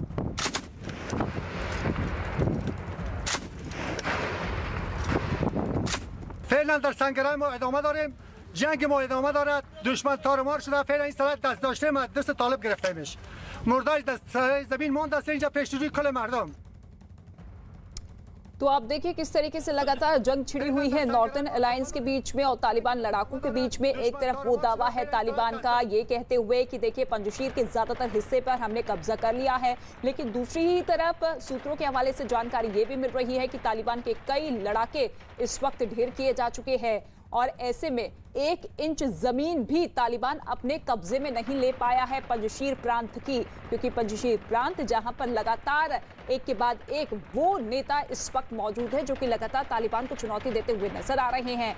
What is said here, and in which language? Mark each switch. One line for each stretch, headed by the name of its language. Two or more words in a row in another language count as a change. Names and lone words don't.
Persian: فعلا در سنگرهای ما ادامه داریم، جنگ ما ادامه دارد. دشمن تارمار شده، فعلا این سرحد دست داشته ما دست طالب گرفتیمش. مرداش دست زمین مونده است اینجا پیش روی کل مردم.
Hindi: तो आप देखिए किस तरीके से लगातार जंग छिड़ी हुई है नॉर्दर्न अलायंस के बीच में और तालिबान लड़ाकों के बीच में। एक तरफ वो दावा है तालिबान का ये कहते हुए कि देखिए पंजशीर के ज्यादातर हिस्से पर हमने कब्जा कर लिया है, लेकिन दूसरी ही तरफ सूत्रों के हवाले से जानकारी ये भी मिल रही है कि तालिबान के कई लड़ाके इस वक्त ढेर किए जा चुके हैं और ऐसे में 1 इंच जमीन भी तालिबान अपने कब्जे में नहीं ले पाया है पंजशीर प्रांत की, क्योंकि पंजशीर प्रांत जहां पर लगातार एक के बाद एक वो नेता इस वक्त मौजूद है जो कि लगातार तालिबान को चुनौती देते हुए नजर आ रहे हैं।